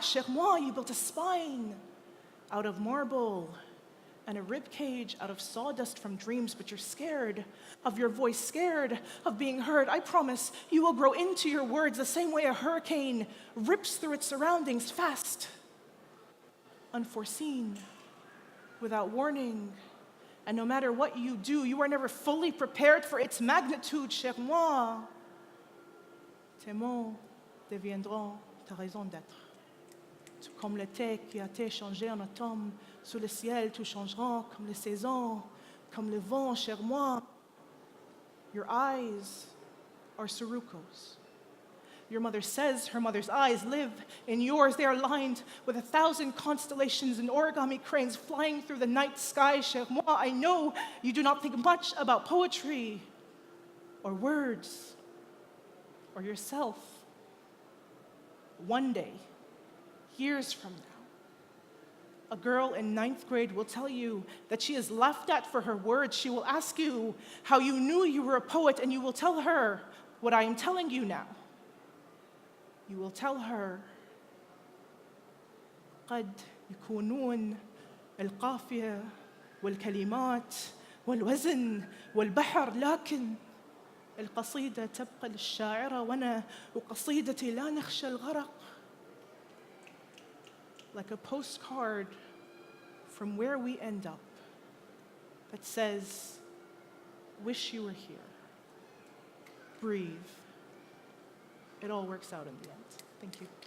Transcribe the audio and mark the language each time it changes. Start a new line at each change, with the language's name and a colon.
French: Cher Moi,
English: you built a spine out of marble and a rib cage out of sawdust from dreams, but you're scared of your voice, scared of being heard. I promise you will grow into your words the same way a hurricane rips through its surroundings, fast, unforeseen, without warning. And no matter what you do, you are never fully prepared for its magnitude.
French: Cher Moi, tes mots deviendront ta raison d'être. Tout comme l'été qui a été changé en automne, sous le ciel tout changera, comme les saisons, comme le vent. Cher Moi,
English: your eyes are Sirocco's. Your mother says her mother's eyes live in yours. They are lined with 1,000 constellations and origami cranes flying through the night sky.
French: Cher Moi,
English: I know you do not think much about poetry or words or yourself. One day, years from now, a girl in 9th grade will tell you that she is laughed at for her words. She will ask you how you knew you were a poet, and you will tell her what I am telling you now. You will tell her,
Arabic: قد يكونون القافية والكلمات والوزن والبحر، لكن القصيدة تبقى للشاعرة وأنا وقصيدتي لا نخشى الغرق.
English: Like a postcard from where we end up that says, wish you were here. Breathe. It all works out in the end. Thank you.